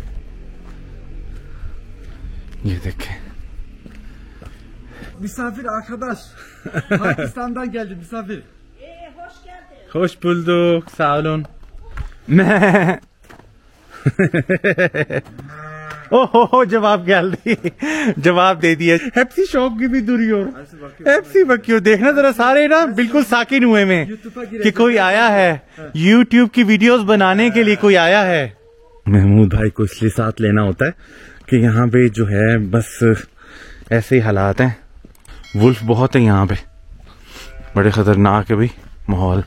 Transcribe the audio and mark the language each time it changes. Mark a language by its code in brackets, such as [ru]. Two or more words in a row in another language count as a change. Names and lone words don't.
[ur] یہ دیکھیں [tr] Misafir arkadaş. Pakistan'dan geldi misafir. Hoş geldin. Hoş bulduk, sağ olun. Oho cevap geldi. Cevap [ur] دے دیا. [tr] Hepsi şok gibi duruyor. Hepsi bakıyor, [ur] دیکھنا ذرا سارے نا بالکل ساکن ہوئے میں کہ کوئی آیا ہے، YouTube کی ویڈیوز بنانے کے لیے کوئی آیا ہے. محمود بھائی کو اس لیے ساتھ لینا ہوتا ہے کہ یہاں پہ جو ہے بس ایسے ہی حالات ہیں، وولف بہت ہے یہاں پہ، بڑے خطرناک ہے بھائی ماحول.